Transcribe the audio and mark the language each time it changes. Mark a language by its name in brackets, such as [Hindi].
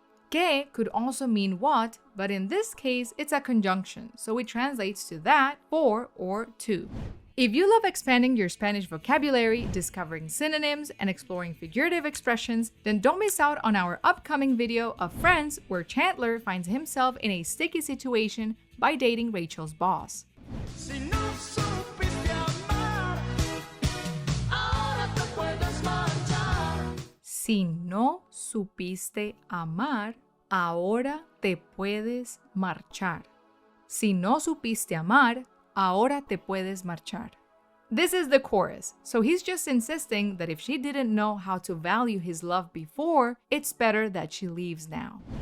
[English] Que could also mean what, but in this case, it's a conjunction, so it translates to that, for, or to. If you love expanding your Spanish vocabulary, discovering synonyms, and exploring figurative expressions, then don't miss out on our upcoming video of Friends, where Chandler finds himself in a sticky situation by dating Rachel's boss. [Spanish] Si no supiste amar, ahora te puedes marchar. Si no supiste amar, ahora te puedes marchar. Si no supiste amar, ahora te puedes marchar. [English] This is the chorus, so he's just insisting that if she didn't know how to value his love before, it's better that she leaves now.